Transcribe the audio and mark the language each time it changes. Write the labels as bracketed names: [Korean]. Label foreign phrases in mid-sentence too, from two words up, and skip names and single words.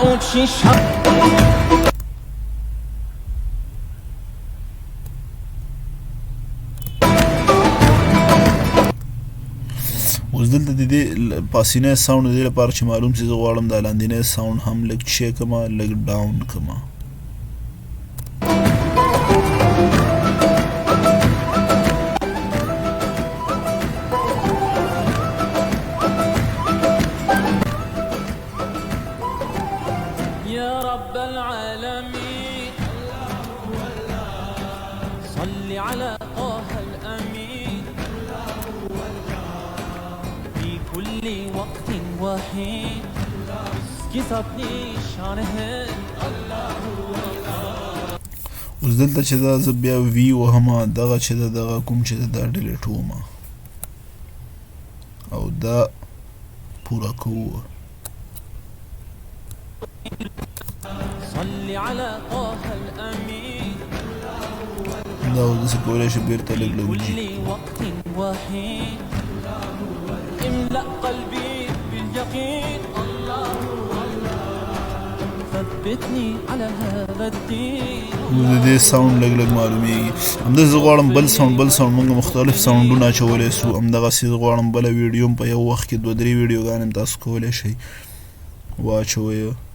[Pashto] اوس دلته د دې پاسینی ساوند د دې لپاره چې معلوم چې زه غواړم دا لاندینی ساوند هم لږ چې کړم لږ ډاون کړم [Arabic] يا رب العالمين صل على طه الأمين في كل وقت وحين كسبني شانه [Pashto] اوس دلته چې دا زه بیا وي وهم دغه چې دغه کوم چې دا ډیلیټ وم او دا پوره کوو [Arabic] صل على طه الأمين [Pashto] دا اوس داسې کولی شي بېرته لږ لږ [Arabic] كل وقت وحين املأ قلبي باليقين الله ثبتني على هذا الدين [Pashto] د دې ساوند لږ لږ معلومیږي همداسې زه غواړم بل ساوند موږ مختلف ساوندونه اچولی سو همدغسې زه غواړم بله ویډیو هم په یو وخت کې 2-3 ویډیوګانې هم تاسو کولی شئ واچوئ